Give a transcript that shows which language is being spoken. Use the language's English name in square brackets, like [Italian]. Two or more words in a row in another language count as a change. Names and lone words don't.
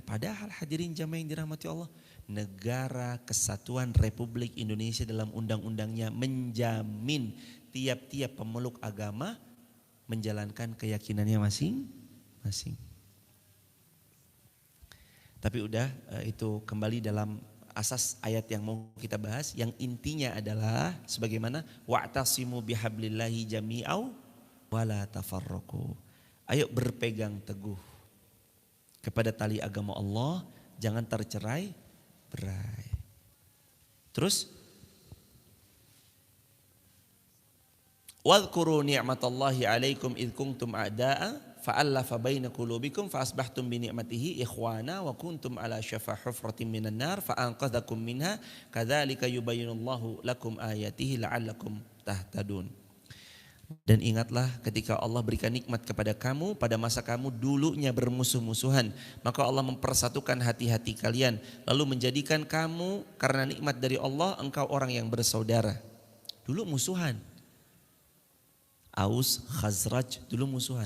[Indonesian] Padahal hadirin jamaah yang dirahmati Allah, Negara Kesatuan Republik Indonesia dalam undang-undangnya menjamin tiap-tiap pemeluk agama menjalankan keyakinannya masing-masing. Tapi udah itu kembali dalam asas ayat yang mau kita bahas, yang intinya adalah sebagaimana [Arabic] واعتصموا بحبل الله جميعا ولا تفرقوا. [Indonesian] Ayo berpegang teguh kepada tali agama Allah, jangan tercerai-berai. [Arabic] Terus واذكروا نعمت الله عليكم إذ كنتم أعداء فألف بين قلوبكم فأصبحتم بنعمته إخوانا وكنتم على شفا حفرة من النار فأنقذكم منها كذلك يبين الله لكم آياته لعلكم تهتدون. [Indonesian] Dan ingatlah ketika Allah berikan nikmat kepada kamu pada masa kamu dulunya bermusuh-musuhan, maka Allah mempersatukan hati-hati kalian lalu menjadikan kamu karena nikmat dari Allah engkau orang yang bersaudara. Dulu musuhan. Aus, Khazraj dulu musuhan.